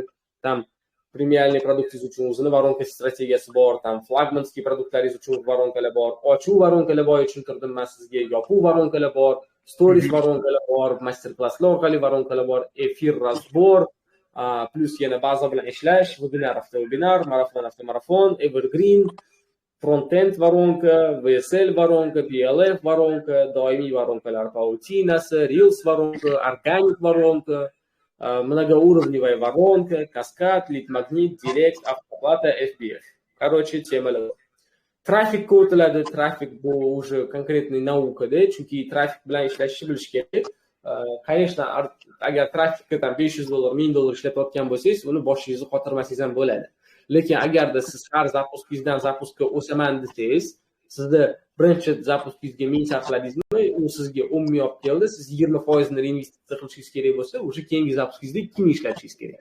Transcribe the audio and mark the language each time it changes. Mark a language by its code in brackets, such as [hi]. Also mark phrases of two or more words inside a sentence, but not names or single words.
[uz] Tam premialniy produktingiz uchun o'zini воронка strategiyasi bor, tam flagmanskiy produktlaringiz uchun воронкалар bor, ochuv воронкалар boya tushuntirdim men sizga, yopiq воронкалар bor, stories воронкалар bor, master klasslar orqali воронкалар bor, [ru] эфир разбор, [uz] plus yana baza bilan ishlash, [en] webinar after webinar, marafon after marafon, evergreen, front-end [uz] воронка, VSL воронка, PLF воронка, doimiy воронкалар pautinasi, reels воронка, organic воронка, [ru] многоуровневая воронка, каскад, лид-магнит, директ, автоплата, FBF. [uz] Короче, temalar. Trafik o'tiladi. Trafik bu [ru] уже конкретный [uz] naukada, chunki trafik bilan ishlashni bilish kerak. Конечно, agar trafikka tam $500, $1000 ishlatayotgan bo'lsangiz, uni boshingizni qotirmasangiz ham bo'ladi. Lekin agarda siz har zapuskingizdan zapuskka o'saman desangiz, sizda birinchi zapuskingizga 1000 sarfladingizmi, u sizga 10 ming olib keldi, siz 20% ni reinvestitsiya qilishingiz kerak bo'lsa, o'sha keyingi zapuskingizda 2000 ishlatishingiz kerak.